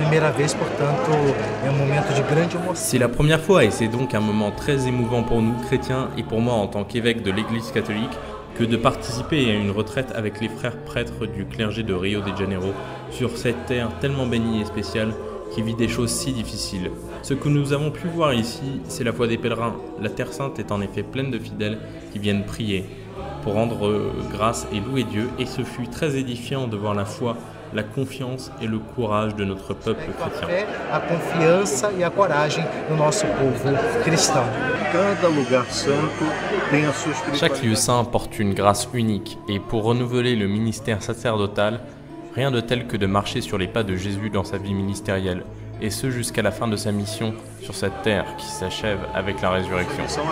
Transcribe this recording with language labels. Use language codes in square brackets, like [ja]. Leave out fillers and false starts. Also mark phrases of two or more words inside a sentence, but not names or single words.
[fr] C'est la première fois et c'est donc un moment très émouvant pour nous, chrétiens, et pour moi en tant qu'évêque de l'Église catholique, que de participer à une retraite avec les frères prêtres du clergé de Rio de Janeiro sur cette terre tellement bénie et spéciale qui vit des choses si difficiles. Ce que nous avons pu voir ici, c'est la foi des pèlerins. La Terre Sainte est en effet pleine de fidèles qui viennent prier pour rendre grâce et louer Dieu, et ce fut très édifiant de voir la foi, la confiance et le courage de notre peuple chrétien. [pt] A confiança e a coragem do nosso povo cristão. [fr] Chaque lieu saint porte une grâce unique, et pour renouveler le ministère sacerdotal, rien de tel que de marcher sur les pas de Jésus dans sa vie ministérielle, et ce jusqu'à la fin de sa mission sur cette terre qui s'achève avec la résurrection.